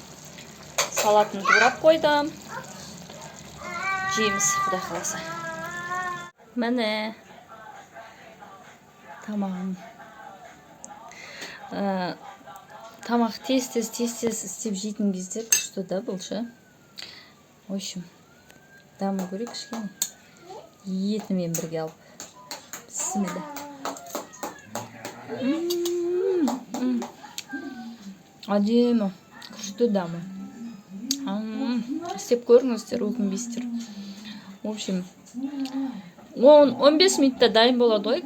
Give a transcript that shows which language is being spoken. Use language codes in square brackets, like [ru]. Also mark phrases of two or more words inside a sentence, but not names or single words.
[kk] Салатын турап қойдым. Жейміз, құдай қаласа. Міне тамағым. Тамақ тез істеп жейтін кезде күшті да бұл ше. [ru] В общем, [kk] дамы көрейік кішкене. Етімен бірге алып. Бісміллә. Әдемі, күшті дамы. Істеп көріңіздер, өкінбейсіздер. [ru] В общем, [kk] 15 минутта дайын болады ғой.